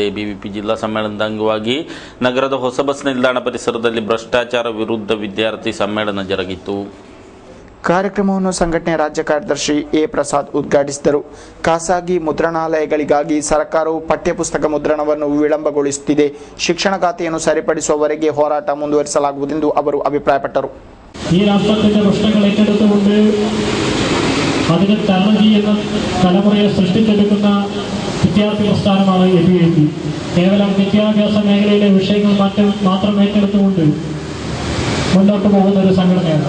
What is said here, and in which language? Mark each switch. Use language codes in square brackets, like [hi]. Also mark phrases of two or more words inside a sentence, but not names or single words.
[kn] ಎಬಿವಿಪಿ ಜಿಲ್ಲಾ ಸಮ್ಮೇಳನದ ಅಂಗವಾಗಿ ನಗರದ ಹೊಸ ಬಸ್ ನಿಲ್ದಾಣ ಪರಿಸರದಲ್ಲಿ ಭ್ರಷ್ಟಾಚಾರ ವಿರುದ್ಧ ವಿದ್ಯಾರ್ಥಿ ಸಮ್ಮೇಳನ ಜರುಗಿತು. ಕಾರ್ಯಕ್ರಮವನ್ನು ಸಂಘಟನೆಯ ರಾಜ್ಯ ಕಾರ್ಯದರ್ಶಿ ಎ ಪ್ರಸಾದ್ ಉದ್ಘಾಟಿಸಿದರು. ಖಾಸಗಿ ಮುದ್ರಣಾಲಯಗಳಿಗಾಗಿ ಸರ್ಕಾರವು ಪಠ್ಯಪುಸ್ತಕ ಮುದ್ರಣವನ್ನು ವಿಳಂಬಗೊಳಿಸುತ್ತಿದೆ. ಶಿಕ್ಷಣ ಖಾತೆಯನ್ನು ಸರಿಪಡಿಸುವವರೆಗೆ ಹೋರಾಟ ಮುಂದುವರಿಸಲಾಗುವುದೆಂದು ಅವರು ಅಭಿಪ್ರಾಯಪಟ್ಟರು. [ml] ഈ രാഷ്ട്രത്തിന്റെ പ്രശ്നങ്ങൾ ഏറ്റെടുത്തുകൊണ്ട് അതിന് തരണം ചെയ്യുന്ന തലമുറയെ സൃഷ്ടിച്ചെടുക്കുന്ന വിദ്യാർത്ഥി പ്രസ്ഥാനമാണ് എബിവിപി. കേവലം വിദ്യാഭ്യാസ മേഖലയിലെ വിഷയങ്ങൾ മാത്രം ഏറ്റെടുത്തുകൊണ്ട് മുന്നോട്ട് പോകുന്ന ഒരു സംഘടനയാണ്.